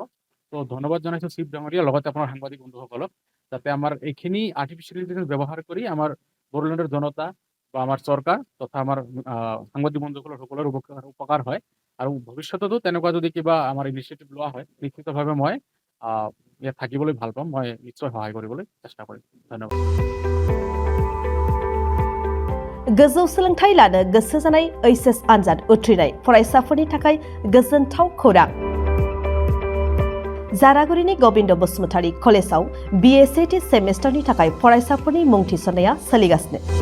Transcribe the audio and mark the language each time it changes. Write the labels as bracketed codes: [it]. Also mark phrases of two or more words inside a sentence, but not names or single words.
[as] তো ধন্যবাদ জনাইছোঁ চিফ ডাঙৰীয়া, লগতে আপোনাৰ সাংবাদিক বন্ধুসকলক, যাতে আমাৰ এইখিনি [en] artificial intelligence [as] ব্যৱহাৰ কৰি আমাৰ বড়োলেণ্ডৰ জনতা বা আমাৰ চৰকাৰ তথা আমাৰ সাংবাদিক বন্ধুসকলৰ সকলোৰে উপকাৰ হয়। আৰু ভৱিষ্যততো তেনেকুৱা যদি কিবা আমাৰ ইনিচিয়েটিভ লোৱা হয় নিশ্চিতভাৱে মই ইয়াত থাকিবলৈ ভাল পাম, মই নিশ্চয় সহায় কৰিবলৈ চেষ্টা কৰিম। ধন্যবাদ। [brx] गोजौ सोलोंथाइ लानो गोसो जानाय HS आनजाद उथ्रिनाय फरायसाफोरनि थाखाय गोजोनथाव खौरां। जारागुरिनि गबिन्द बसुमतारी कलेजाव BSAT सेमेस्टारनि थाखाय फरायसाफोरनि मुं थिसननाया सोलिगासिनो।